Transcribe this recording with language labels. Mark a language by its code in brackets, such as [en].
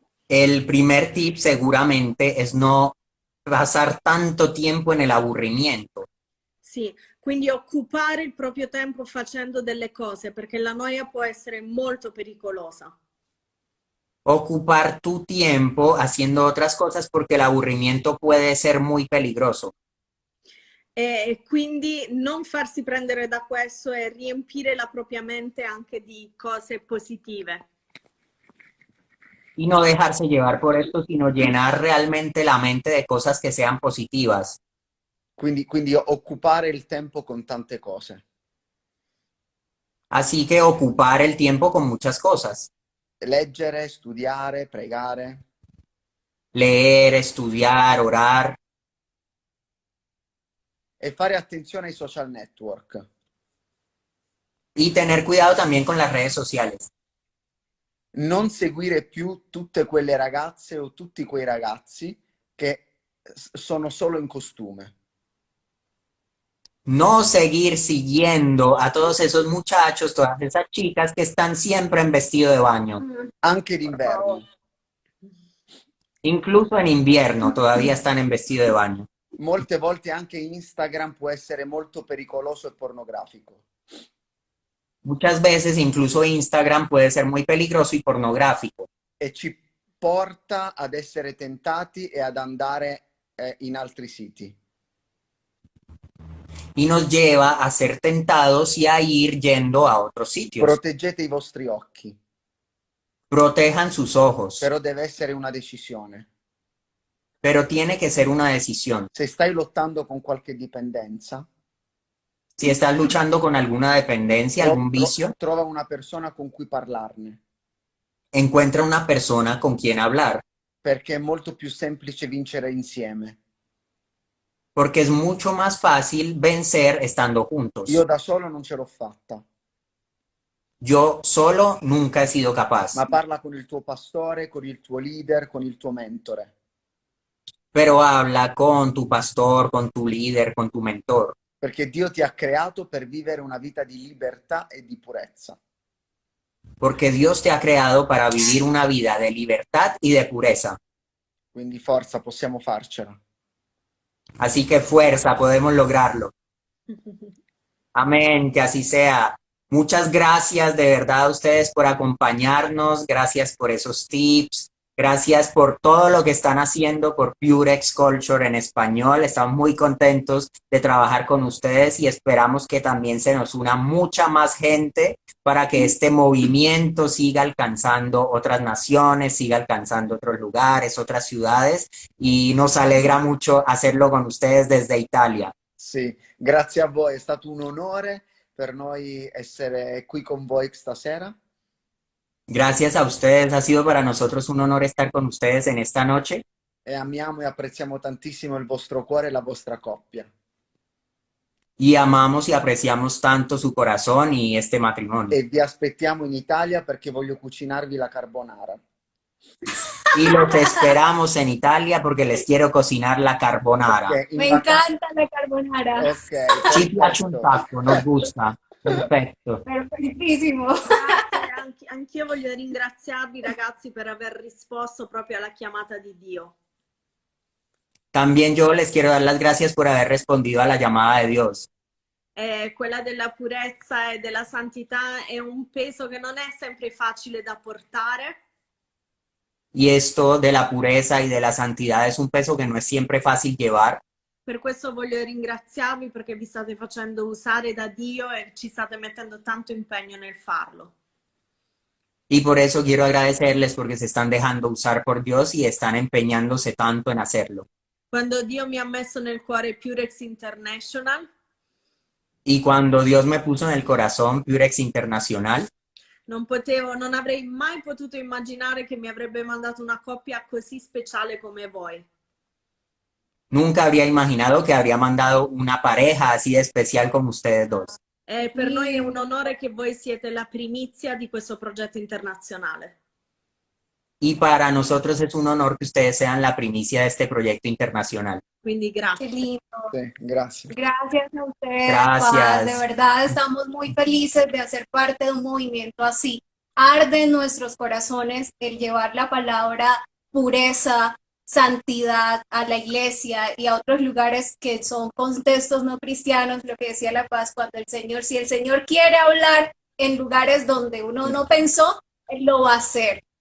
[es] El primer tip seguramente es no pasar tanto tiempo en el aburrimiento. [it] Sì, quindi occupare il proprio tempo facendo delle cose, perché la noia può essere molto pericolosa. [es] ocupar tu tiempo haciendo otras cosas porque el aburrimiento puede ser muy peligroso. [it] E quindi non farsi prendere da questo e riempire la propria mente anche di cose positive. [es] Y no dejarse llevar por esto, sino llenar realmente la mente de cosas que sean positivas. [it] Quindi occupare il tempo con tante cose. [es] Así que ocupar el tiempo con muchas cosas. [it] Leggere, studiare, pregare. [es] Leer, estudiar, orar. [it] E fare attenzione ai social network. [es] Y tener cuidado también con las redes sociales. [it] Non seguire più tutte quelle ragazze o tutti quei ragazzi che sono solo in costume. [es] No seguir siguiendo a todos esos muchachos, todas esas chicas que están siempre en vestido de baño. [it] Anche d'inverno. [es] Incluso en invierno todavía están en vestido de baño. [it] Molte volte anche Instagram può essere molto pericoloso e pornografico. [es] Muchas veces incluso Instagram puede ser muy peligroso y pornográfico. [it] E ci porta ad essere tentati e ad andare in altri siti. [es] Y nos lleva a ser tentados y a ir yendo a otros sitios. [it] Proteggete i vostri occhi, [es] Protejan sus ojos, [it] però deve essere una decisione. [es] pero tiene que ser una decisión. [it] Se stai lottando con qualche dipendenza, [es] Si estás luchando con alguna dependencia, algún vicio, [it] trova una persona con cui parlarne, [es] encuentra una persona con quien hablar, [it] perché è molto più semplice vincere insieme. [es] porque es mucho más fácil vencer estando juntos. [it] Io da solo non ce l'ho fatta, [es] Yo solo nunca he sido capaz, [it] ma parla con il tuo pastore, con il tuo leader, con il tuo mentore. [es] pero habla con tu pastor, con tu líder, con tu mentor, [it] Perché Dio ti ha creato per vivere una vita di libertà e di purezza. [es] porque Dios te ha creado para vivir una vida de libertad y de pureza. [it] Quindi forza, possiamo farcela. [es] Así que fuerza, podemos lograrlo. Amén, que así sea. Muchas gracias de verdad a ustedes por acompañarnos, gracias por esos tips, gracias por todo lo que están haciendo por Purex Culture en español. Estamos muy contentos de trabajar con ustedes y esperamos que también se nos una mucha más gente para que este movimiento siga alcanzando otras naciones, siga alcanzando otros lugares, otras ciudades, y nos alegra mucho hacerlo con ustedes desde Italia. [it] Sì, grazie a voi, è stato un onore per noi essere qui con voi stasera. [es] Gracias a ustedes, ha sido para nosotros un honor estar con ustedes en esta noche. [it] E amiamo e apprezziamo tantissimo il vostro cuore e la vostra coppia. [es] Y amamos y apreciamos tanto su corazón y este matrimonio. [it] E vi aspettiamo in Italia perché voglio cucinarvi la carbonara. [es] Y los esperamos en Italia porque les quiero cocinar la carbonara. [it] Perché in [es] Me encanta la carbonara. Ok, [it] Ci piace un perfetto. sacco, [es] nos gusta. [it] Perfetto. [es] Perfectísimo. [it] Grazie, anch'io voglio ringraziarvi ragazzi per aver risposto proprio alla chiamata di Dio. [es] También yo les quiero dar las gracias por haber respondido a la llamada de Dios. [it] Quella della purezza e della santità è un peso che non è sempre facile da portare, [es] Y esto de la pureza y de la santidad es un peso que no es siempre fácil llevar. [it] per questo voglio ringraziarvi perché vi state facendo usare da Dio e ci state mettendo tanto impegno nel farlo. [es] Y por eso quiero agradecerles porque se están dejando usar por Dios y están empeñándose tanto en hacerlo. [it] Quando Dio mi ha messo nel cuore Purex International, [es] Y cuando Dios me puso en el corazón Purex Internacional, [it] non avrei mai potuto immaginare che mi avrebbe mandato una coppia così speciale come voi. [es] nunca habría imaginado que habría mandado una pareja así de especial como ustedes dos. [it] Per noi è un onore che voi siete la primizia di questo progetto internazionale. [es] Y para nosotros es un honor que ustedes sean la primicia de este proyecto internacional. [it] Quindi [es] Qué [it] grazie. [es] lindo. [it] Sì, grazie. [es] Gracias a ustedes, Gracias. Paz. De verdad estamos muy felices de hacer parte de un movimiento así. Arde en nuestros corazones el llevar la palabra pureza, santidad a la iglesia y a otros lugares que son contextos no cristianos, lo que decía la Paz, cuando si el Señor quiere hablar en lugares donde uno no pensó, Él lo va a hacer.